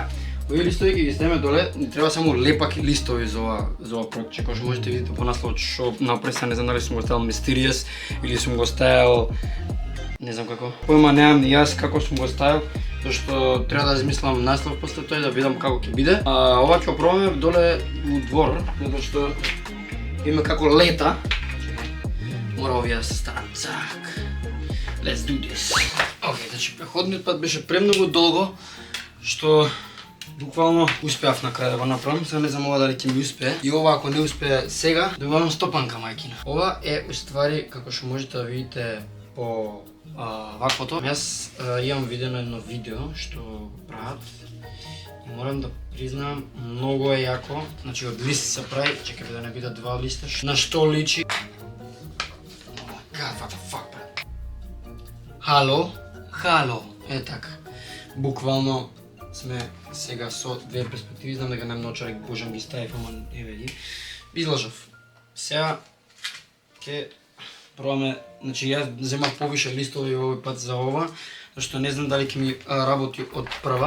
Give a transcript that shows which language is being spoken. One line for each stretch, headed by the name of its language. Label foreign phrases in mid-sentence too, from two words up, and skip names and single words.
Macedonian: Овие листови ги ставиме доле, ни треба само лепаки листови за ова проектче, кој што можете видите по насловот што напреса, не знам дали сум го ставил Mysterious или сум го ставил не знам како. Појма немам ни јас како сум го ставил, зашто треба да измислам наслов после тој да видам како ќе биде. Ова ќе пробаме доле у двор, затоа што има како лета. Мора овие да се стават. Цак.
English: Let's do this.
Macedonian: Океј, значи преходниот пат беше премногу долго, што буквално успеав на крај да го направам, сега не знам ова дали ќе ми успее. И ова ако не успее сега, добавам стопанка мајкина. Ова е уствари како што можете да видите по ваквото. Јас имам видено едно видео што го прават и морам да признам многу е јако. Значи од лист се прави, чекај да не биде два листа. На што личи?
English: God, what the fuck,
Macedonian: брат? Хало, е така. Буквално сме сега со две перспективи, знам дека најмногу човек божам ги ставив, ама еве ги. Излажав. Сега ќе пробаме, значи јас земав повише листови овој пат за ова, зашто не знам дали ќе ми работи од прва.